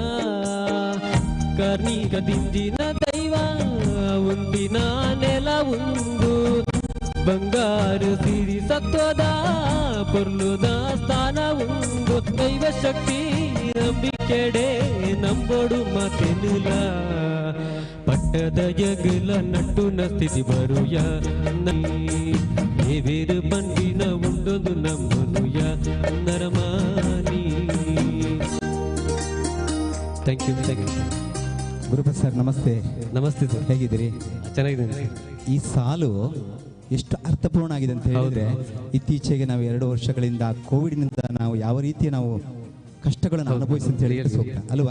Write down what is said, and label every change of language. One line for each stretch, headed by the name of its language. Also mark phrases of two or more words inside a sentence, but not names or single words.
Tulu: ಕಾರ್ಣಿಕ ದಿಂದಿನ ದೈವ ಉಂದಿನ ನೆಲ ಉಂದು ಬಂಗಾರು ಸಿರಿ ಸತ್ವದ ಪೊರ್ಲುದ ಸ್ಥಾನ ಉಂದು ದೈವ ಶಕ್ತಿ ನಂಬಿಕೆಡೆ ನಂಬೋಡು ಮಾತೆನುಲ ಪಟ್ಟದ ಯಗಲ ನಟ್ಟುನ ಸ್ಥಿತಿ ಬರುಯ ಬೇರು ಪಂಡಿನ ಉಂಡೊಂದು ನಂಬನುಯ ನರಮಾನಿ.
English: Thank you.
Kannada: ಗುರುಪ್ರಸಾದ್ ಸರ್ ನಮಸ್ತೆ. ನಮಸ್ತೆ ಸರ್, ಹೇಗಿದ್ದೀರಿ? ಚೆನ್ನಾಗಿದ್ದೀನಿ. ಈ ಸಾಲು ಎಷ್ಟು ಅರ್ಥಪೂರ್ಣ ಆಗಿದೆ ಅಂತ ಹೇಳಿದ್ರೆ, ಇತ್ತೀಚೆಗೆ ನಾವು 2 ವರ್ಷಗಳಿಂದ ಕೋವಿಡ್ನಿಂದ ನಾವು ಯಾವ ರೀತಿ ನಾವು ಕಷ್ಟಗಳನ್ನು ಅನುಭವಿಸಿ ಅಂತ ಹೇಳಿ ಸೂಕ್ತ ಅಲ್ವಾ?